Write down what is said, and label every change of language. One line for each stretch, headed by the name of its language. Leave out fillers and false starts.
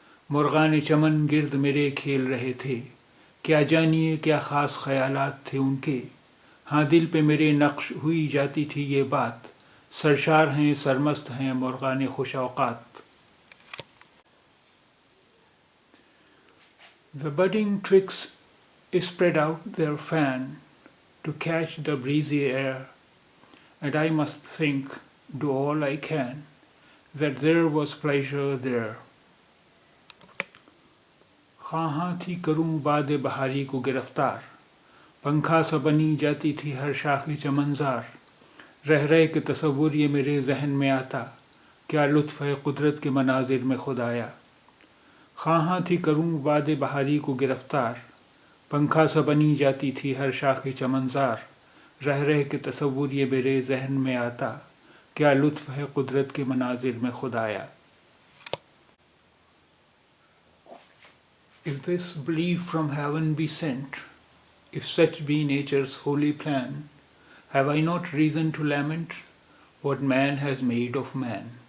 Urdu: مرغان چمن گرد میرے کھیل رہے تھے، کیا جانیے کیا خاص خیالات تھے ان کے. ہاں دل پہ میرے نقش ہوئی جاتی تھی یہ بات، سرشار ہیں سرمست ہیں مرغان خوش اوقات.
English: The budding twigs spread out their fan to catch the breezy air, and I must think, do all I can, that there was pleasure there.
Urdu: خواہاں تھی کروں باد بہاری کو گرفتار، پنکھا سا بنی جاتی تھی ہر شاخ چمنزار. رہ رہ کے تصور یہ میرے ذہن میں آتا، کیا لطف ہے قدرت کے مناظر میں خدایا. خواہاں تھی کروں باد بہاری کو گرفتار، پنکھا سا بنی جاتی تھی ہر شاخ چمنزار. رہ رہ کے تصور یہ میرے ذہن میں آتا، کیا لطف ہے قدرت کے مناظر میں خدایا.
English: If this belief from heaven be sent, if such be nature's holy plan, have I not reason to lament what man has made of man?